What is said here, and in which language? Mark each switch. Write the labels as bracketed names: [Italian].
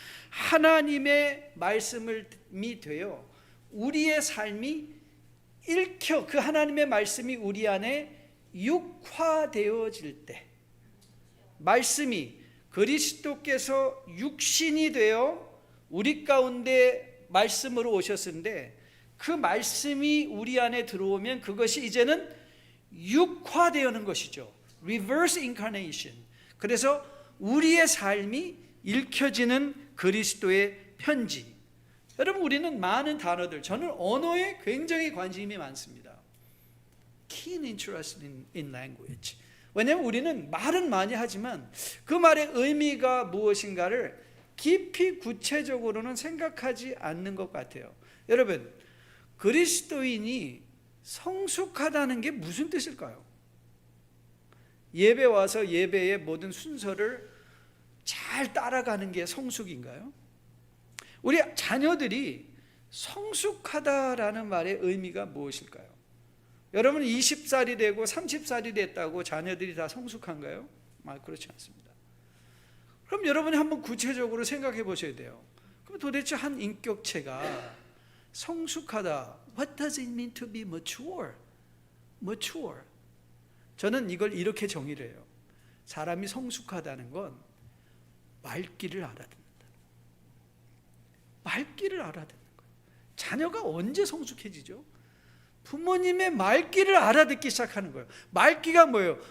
[Korean] 하나님의 말씀이 되어 우리의 삶이 읽혀 그 하나님의 말씀이 우리 안에 육화되어질 때, 말씀이 그리스도께서 육신이 되어 우리 가운데 말씀으로 오셨는데 그 말씀이 우리 안에 들어오면 그것이 이제는 육화되는 것이죠. [English] Reverse incarnation. [Korean] 그래서 우리의 삶이 읽혀지는 그리스도의 편지. 여러분, 우리는 많은 단어들, 저는 언어에 굉장히 관심이 많습니다. [English] Keen interest in language. [Korean] 왜냐하면 우리는 말은 많이 하지만 그 말의 의미가 무엇인가를 깊이 구체적으로는 생각하지 않는 것 같아요. 여러분, 그리스도인이 성숙하다는 게 무슨 뜻일까요? 예배 와서 예배의 모든 순서를 잘 따라가는 게 성숙인가요? 우리 자녀들이 성숙하다라는 말의 의미가 무엇일까요? 여러분 20살이 되고 30살이 됐다고 자녀들이 다 성숙한가요? 그렇지 않습니다. 그럼 여러분이 한번 구체적으로 생각해 보셔야 돼요. 그럼 도대체 한 인격체가 성숙하다, [English] what does it mean to be mature? mature. [Korean] 저는 이걸 이렇게 정의를 해요. 사람이 성숙하다는 건 말귀를 알아듣는다. 말귀를 알아듣는 거예요. 자녀가 언제 성숙해지죠? 부모님의 말귀를 알아듣기 시작하는 거예요. 말귀가 뭐예요?